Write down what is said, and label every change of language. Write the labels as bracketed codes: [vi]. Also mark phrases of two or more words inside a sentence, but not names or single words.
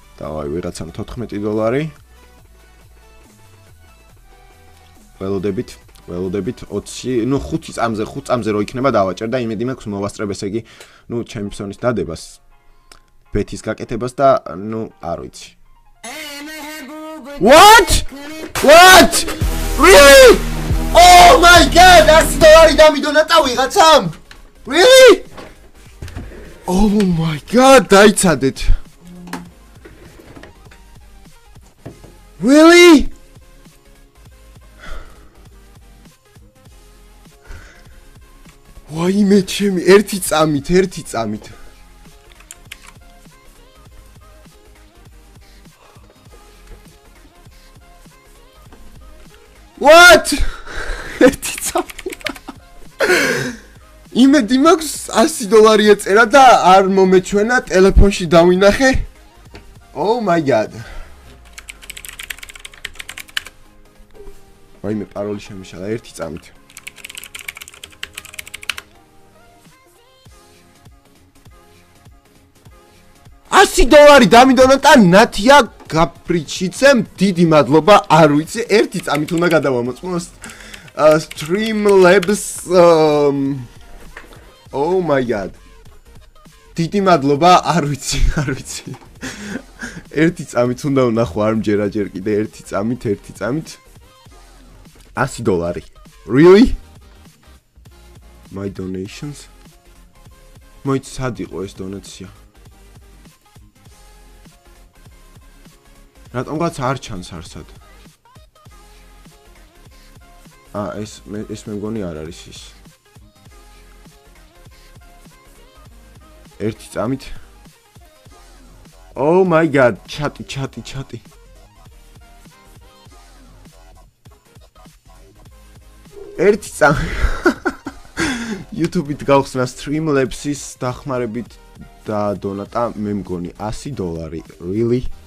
[ka] დავაი ვიღაცამ $14. ველოდებით 20, ნუ 5 წამზე რო იქნება დავაჭერ და იმედი მაქვს მოვასწრებ ესე იგი, ნუ ჩემპიონის დადებას, ბეთის გაკეთებას და ნუ არ ვიცი. [en] What? Really? Oh my god, [ka] $100 დამიდონა ვიღაცამ? [en] Really? Oh my god, დაიცადეთ. Really? [ka] ვაიმე ჩემი, ერთი წამით. [en] What? [ka] ერთი წამით. იმედი მაქვს $100 ეწერა და არ მომეჩვენა ტელეფონში დავინახე. [en] Oh my god. [ka] ვაიმე პაროლი შემიშალა ერთი წამით. $100 დამიდონა და ნათია გაფრიჩიცემ დიდი მადლობა არ ვიცი ერთი წამით უნდა გადავამოწმოს Streamlabs [en] Oh my god [ka] დიდი მადლობა არ ვიცი ერთი წამით უნდა ვნახო არ მჯერა ჯერ კიდე ერთი წამით $100 Really? [en] My donations [ka] მოიც სად იყო ეს დონაცია რატომღაც არ ჩანს არსად. ეს მე მგონი არ არის ის. ერთი წამით. [en] Oh my god, [ka] ჩატი. ერთი წამით. YouTube-ით გავხსნა Streamlabs-ის დახმარებით და დონატა მე მგონი $100. Really?